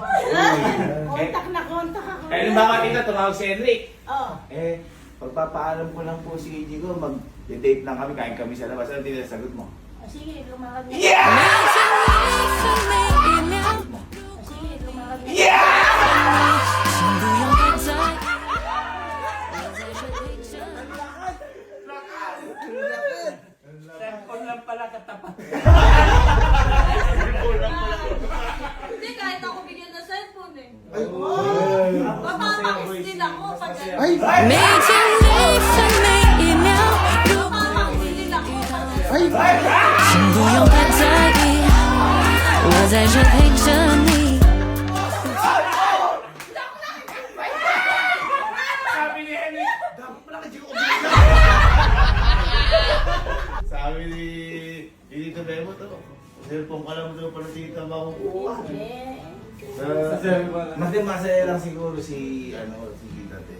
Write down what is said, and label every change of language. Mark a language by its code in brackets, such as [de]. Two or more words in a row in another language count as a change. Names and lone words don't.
[tl] Kontak ako. Kaya nung baka tita, tumawag si Henrik. Oo. Pagpapaalam ko lang po si Jigo, mag-date lang kami, kain kami sa labas. Ano tita, sagot mo? O, sige, lumakad na. [zh] 每一秒， [tl] O, sige, lumakad na. [zh] 请不用太在意，我在这陪着你。 [tl] Cellphone lang pala katapat. Hindi, kahit ako bigyan ng cellphone eh. Papapakis din ako pag [zh] 每天每分每一秒，如果 [tl] papapakis din ako pag [zh] 请不用太在意，我在这陪着你。 [tl] Sabi ni Henrik, dapat pala ka Jigo Sabi ni Tito Bebo to, cellphone ka lang daw pala tita makukuha. Masaya lang siguro si Tita Tess.